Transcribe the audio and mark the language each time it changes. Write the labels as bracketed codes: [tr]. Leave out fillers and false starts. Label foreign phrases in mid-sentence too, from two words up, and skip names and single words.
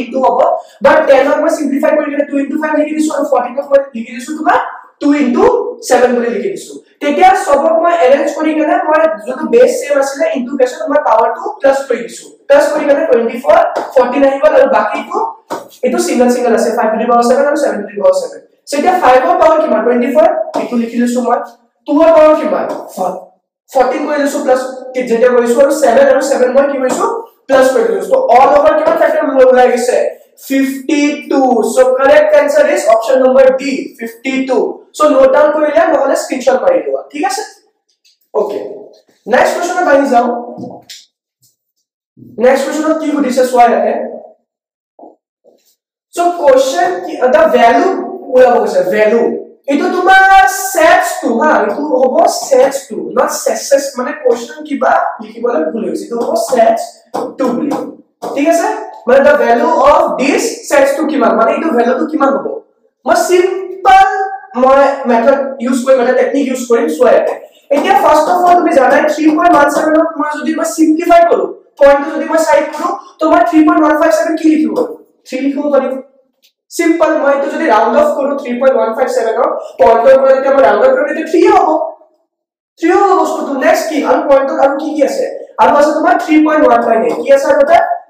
[as] ইনটু হ'ব বাট 10 ক মই সিম্পলিফাই কৰি কিনে 2 into 5 লিখি দিছো আৰু 14 ক মই লিখি দিছো তোমাৰ 2 into 7 বুলি লিখি দিছো তেতিয়া সবক মই এৰেঞ্জ কৰি কিনে মই যোনটো [en] base same [as] আছিল ইনটু কেছত মই পাওয়াৰ 2 প্লাস কৰি দিছো প্লাস কৰি কিনে 24 14 আহিব আৰু বাকিটো এটো সিঙ্গেল আছে 5 [en] to the power [as] 7 আৰু 7 [en] to the power [as] 7 সো এতিয়া 5 ৰ পাওয়াৰ কিমান 24 এটো লিখি দিছো মই 2 ৰ পাৱাৰ কিমান 14 কৰি লৈছো প্লাস যেটা কৰিছো আৰু 7 আৰু 7 মই কি কৰিছো প্লাস কৰি লৈছো [en] so all over [as] কিমান ফেক্টৰ মোৰ ওলাই গৈছে 52 [en] so correct answer is option number D 52 so note down [as] কৰিলে নহলে স্ক্ৰিনশ্বট মাৰি লোৱা ঠিক আছে ওকে [en] next question [as] আহি যাও [en] next question [as] কি সুধিছে চোৱা ইয়াতে [en] so question the value [as] ওলাব গৈছে value এটো তোমাৰ sets 2 হা এটো হ'ব [en] sets 2 not sets [as] মানে question কিবা লিখিবলৈ ভুল হৈছে এটো হ'ব sets 2 বুলি ঠিক আছে মানে [en] the value of this sets 2 [as] কিমান মানে এটো value টো কিমান হ'ব মই সিম্পল মই [en] method use [as] কৰিম এটা [en] technique use [as] কৰিম সোয়া এতিয়া [en] first of all [as] তুমি জানাই 3.17 ক মই যদি মই সিম্পলিফাই কৰো পয়েন্টটো যদি মই সাইড কৰো তো মই 3.157 কি লিখিব 3 লিখিব পাৰিম সিম্পল মই তো যদি [en] round off [as] কৰো 3.157 ৰ পয়েন্টৰ পৰা যদি মই [en] round off [as] কৰো তেতিয়া 3 হ'ব 3 হ'ব বস্তুটো নেক্সট কি আৰু পয়েন্টৰ আৰু কি আছে আৰু আছে তোমাৰ 3.198 কি আছে আৰু এটা